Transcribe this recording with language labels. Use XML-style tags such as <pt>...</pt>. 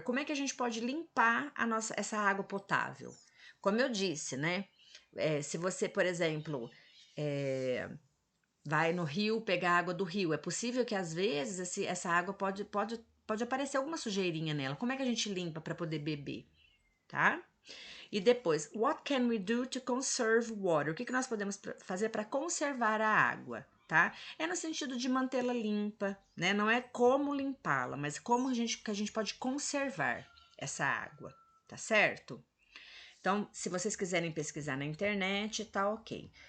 <pt>Como é que a gente pode limpar essa água potável? Como eu disse, né? Se você, por exemplo, vai no rio pegar água do rio, é possível que às vezes essa água pode aparecer alguma sujeirinha nela. Como é que a gente limpa para poder beber, tá? E depois,</pt> <en>what can we do to conserve water?</en> <pt>O que nós podemos fazer para conservar a água, tá? É no sentido de mantê-la limpa, né? Não é como limpá-la, mas como que a gente pode conservar essa água, tá certo? Então, se vocês quiserem pesquisar na internet, tá ok.</pt>